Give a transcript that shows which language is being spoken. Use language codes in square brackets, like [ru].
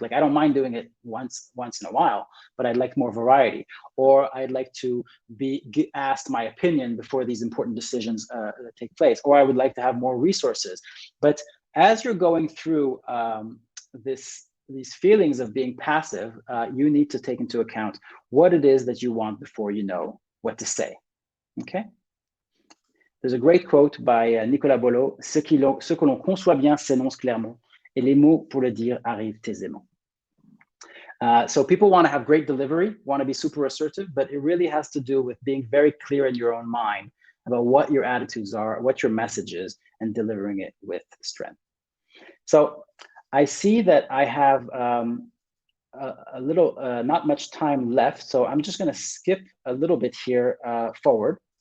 [en] Like, I don't mind doing it once in a while, but I'd like more variety, or I'd like to be asked my opinion before these important decisions take place, or I would like to have more resources. But as you're going through these feelings of being passive, you need to take into account what it is that you want before you know what to say. Okay. There's a great quote by Nicolas Boileau: [fr] ce que l'on conçoit bien s'énonce clairement, et les mots pour le dire arrivent aisément. [en] So people want to have great delivery, want to be super assertive, but it really has to do with being very clear in your own mind about what your attitudes are, what your message is, and delivering it with strength. So I see that I have a little, not much time left, so I'm just going to skip a little bit here forward.